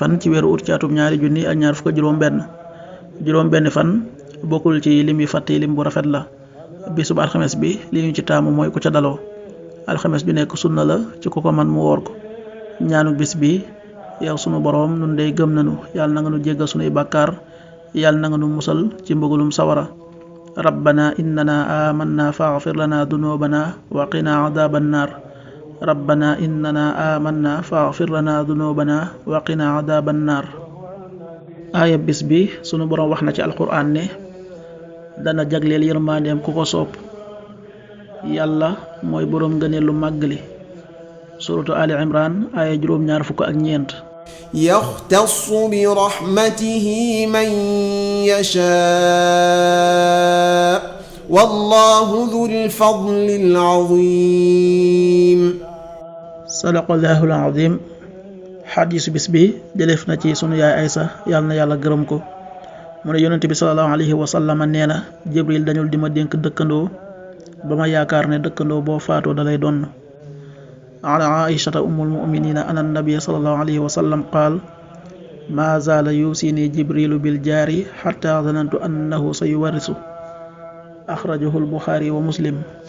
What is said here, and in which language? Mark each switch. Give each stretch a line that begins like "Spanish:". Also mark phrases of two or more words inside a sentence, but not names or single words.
Wolof: fan ci weeru ut ci atum ñaari junni ak ñaar fukk juróom benn fan bokkul ci lim yi fàtte lim bu rafet la bisub alxemes bi li ñu ci taamu mooy ku ca daloo alxemes ju nekk sunna la ci ku ko man mu woor ko ñaanu bis bi yow sunu boroom nun dey gëm nanu yàlla na nga nu jéggal sunuy bàkkaar yàlla na nga nu musal ci mbëggalum sawara
Arabic: ربنا إننا آمنا فاغفر لنا ذنوبنا وقنا عذاب النار ربنا إننا آمنا فاغفر لنا ذنوبنا وقنا عذاب النار
Wolof: aaya bis bi sunu boroom wax na ci alquran ne dana jagleel yërmandeem ku ko soob yàlla mooy boroom ngëneel lu màgg li suratu ali imran aaya juróom-ñaar fukk ak ñeent
Arabic: يختص برحمته من يشاء والله ذو الفضل العظيم صدق الله العظيم
Wolof: xadiisu bis bi jëleef na ci sunu yaay Aysa yàlla na yàlla gërëm ko mu ne yonent bi
Arabic: صلى الله عليه وسلم
Wolof: nee na Jibril dañul di ma dénk dëkkandoo ba ma yaakaar ne dëkkandoo boo faatoo dalay donn
Arabic: عن عائشة أم المؤمنين عن النبي صلى الله عليه وسلم قال ما زال يوصيني جبريل بالجار حتى ظننت أنه سيورثه أخرجه البخاري ومسلم.